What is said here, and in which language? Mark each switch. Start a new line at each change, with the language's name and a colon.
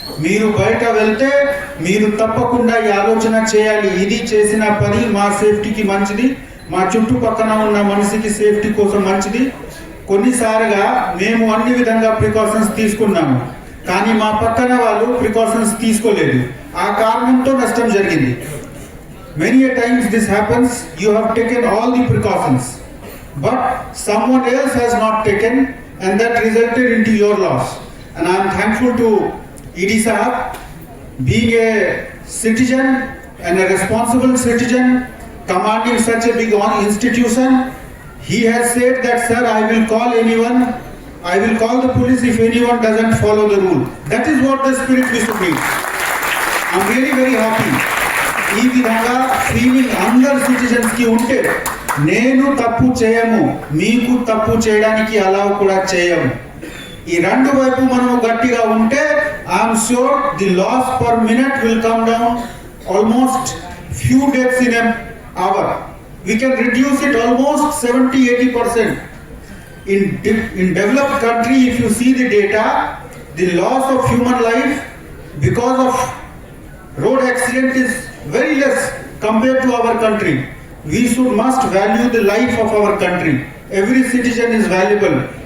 Telugu: మీరు బయట వెళ్తే మీరు తప్పకుండా ఈ ఆలోచన చేయాలి, ఇది చేసిన పని మా సేఫ్టీకి మంచిది, మా చుట్టుపక్కన ఉన్న మనిషికి సేఫ్టీ కోసం మంచిది. కొన్నిసార్లుగా మేము అన్ని విధంగా ప్రికాషన్స్ తీసుకున్నాము, కానీ మా పక్కన వాళ్ళు ప్రికాషన్స్ తీసుకోలేదు. ఆ కారణంతో నష్టం జరిగింది.
English: Many a times this happens, you have taken all the precautions, but someone else has not taken and that resulted into your loss. And I am thankful to ED Sahab, being a citizen and a responsible citizen, commanding such a big institution. He has said that, sir, I will call anyone, I will call the police if anyone doesn't follow the rule. That is what the spirit we should be. I am really very happy.
Telugu: ఈ విధంగా feeling అందరు citizens కి ఉంటే నేను తప్పు చేయము, మీకు తప్పు చేయడానికి అలౌ కూడా చేయము. ఈ రెండు వైపు మనం గట్టిగా ఉంటే
English: I'm sure the loss per minute will come down almost few deaths in an hour. We can reduce it almost 70-80%. In developed country, if you see the data, the loss of human life because of road accident is very less compared to our country. We must value the life of our country. Every citizen is valuable.